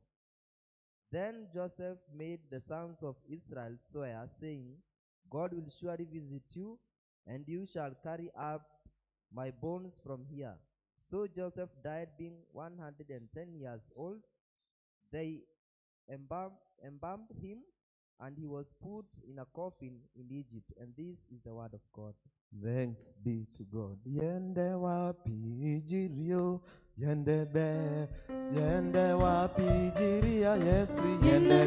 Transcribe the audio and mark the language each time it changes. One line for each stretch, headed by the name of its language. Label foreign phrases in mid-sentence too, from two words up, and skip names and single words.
English: Then Joseph made the sons of Israel swear, saying, God will surely visit you, and you shall carry up my bones from here. So Joseph died, being 110 years old. They embalmed him, and he was put in a coffin in Egypt. And this is the word of God. Thanks be to God. Yende wapi jirio, yende be, yende wapi jiria Yesu, yende